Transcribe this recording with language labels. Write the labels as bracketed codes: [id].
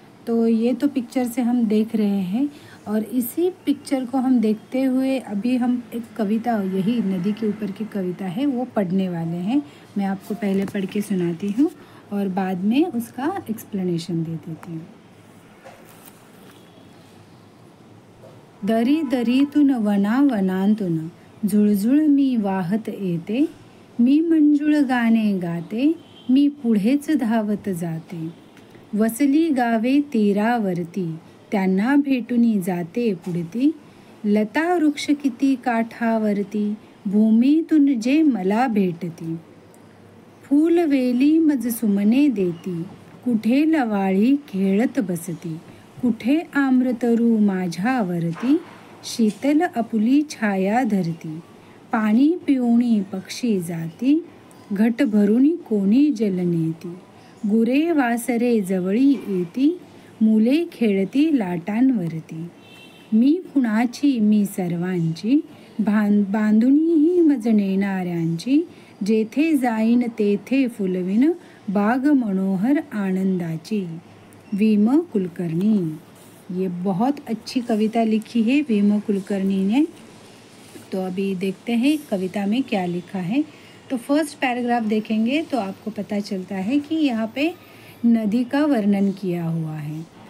[hi] तो ये तो पिक्चर से हम देख रहे हैं और इसी पिक्चर को हम देखते हुए अभी हम एक कविता, यही नदी के ऊपर की कविता है, वो पढ़ने वाले हैं। मैं आपको पहले पढ़ के सुनाती हूँ और बाद में उसका एक्सप्लेनेशन दे देती हूँ। [mr] दरी दरीतून वना वनांतून झुळझुळ मी वाहत येते, मी मंजुळ गाणे गाते, मी पुढेच धावत जाते। वसली गावे तीरावरती त्यांना भेटूनी जाते पुढती, लता वृक्ष किती काठावरती भूमीतून जे मला भेटती। फूलवेली मज सुमने देती, कुठे लवाळी खेळत बसती, कुठे आम्रतरू माझ्यावरती शीतल आपुली छाया धरती। पाणी पिऊणी पक्षी जाती, घट भरुनी कोणी जल नेती। गुरे वासरे जवळी येती, मुले खेळती लाटांवरती। मी कुणाची मी सर्वांची, बांधुनी ही मज नेणाऱ्यांची। जेथे जाईन तेथे फुलविन, बाग मनोहर आनंदाची। वीम कुलकर्णी। [hi] ये बहुत अच्छी कविता लिखी है वीम कुलकर्णी ने। तो अभी देखते हैं कविता में क्या लिखा है। तो फर्स्ट पैराग्राफ देखेंगे तो आपको पता चलता है कि यहाँ पे नदी का वर्णन किया हुआ है।